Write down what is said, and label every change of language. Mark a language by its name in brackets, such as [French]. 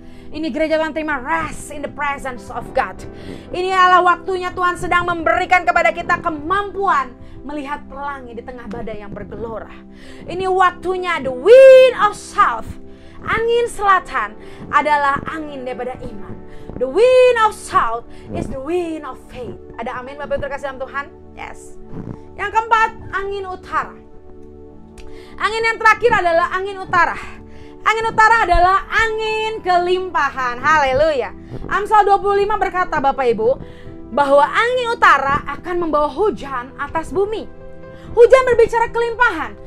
[Indonesian] Ini gereja Tuhan terima [English] rest in the presence of God. [Indonesian] Ini adalah waktunya Tuhan sedang memberikan kepada kita kemampuan melihat pelangi di tengah badai yang bergelora. Ini waktunya [English] the wind of south. [Indonesian] Angin selatan adalah angin daripada iman. [English] The wind of south is the wind of faith. [Indonesian] Ada amin Bapak Ibu terkasih dalam Tuhan? [English] Yes. [Indonesian] Yang keempat, angin utara. Angin yang terakhir adalah angin utara. Angin utara adalah angin kelimpahan. Haleluya. Amsal 25 berkata Bapak Ibu, bahwa angin utara akan membawa hujan atas bumi. Hujan berbicara kelimpahan.